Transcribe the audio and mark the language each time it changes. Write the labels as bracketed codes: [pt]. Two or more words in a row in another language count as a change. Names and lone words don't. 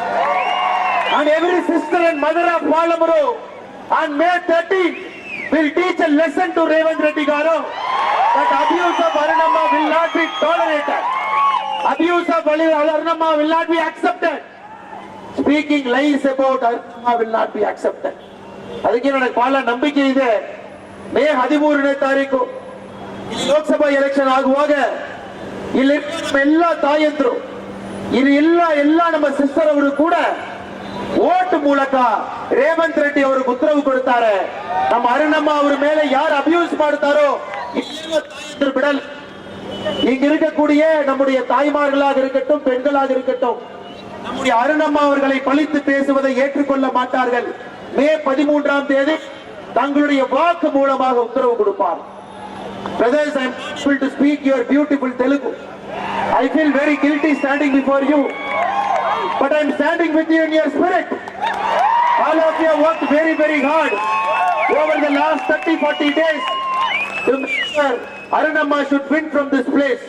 [en] And every sister and mother of Palamuru on May 13th will teach a lesson to Revanth Reddy Garu that abuse of Arunamma will not be tolerated. Abuse of Arunamma will not be accepted. Speaking lies about Arunamma will not be accepted. [kn] ಅದಕ್ಕೆ ನನಗೆ ಬಹಳ ನಂಬಿಕೆ ಇದೆ. ಮೇ 13ನೇ ತಾರೀಕು ಲೋಕಸಭಾ ಎಲೆಕ್ಷನ್ ಆಗುವಾಗ ಇಲ್ಲಿ ಎಲ್ಲ ತಾಯಂದ್ರು, ಇಲ್ಲಿ ಎಲ್ಲ ನಮ್ಮ ಸಿಸ್ಟರ್ ಅವರು ಕೂಡ ವೋಟ್ ಮೂಲಕ ರೇವಂತ್ ರೆಡ್ಡಿ ಅವರು ಉತ್ತರವು ಕೊಡ್ತಾರೆ. ನಮ್ಮ ಅರುಣಮ್ಮ ಅವರ ಮೇಲೆ ಯಾರು ಅಬ್ಯೂಸ್ ಮಾಡ್ತಾರೋ ಇಲ್ಲಿರುವ ತಾಯಂದ್ರು ಬಿಡಲ್ಲ. [ta] இங்க இருக்கக்கூடிய நம்முடைய தாய்மார்களாக இருக்கட்டும், பெண்களாக இருக்கட்டும், நம்முடைய அருணம்மா அவர்களை பழித்து பேசுவதை ஏற்றுக்கொள்ள மாட்டார்கள். மே 13ஆம் தேதி தங்களுடைய வாக்கு மூலமாக உத்தரவு கொடுப்பார். [en] Brothers, I am able to speak your beautiful Telugu. I feel very guilty standing before you, but I am standing with you in your spirit. All of you have worked very, very hard over the last 30-40 days to make sure Arunamma should win from this place.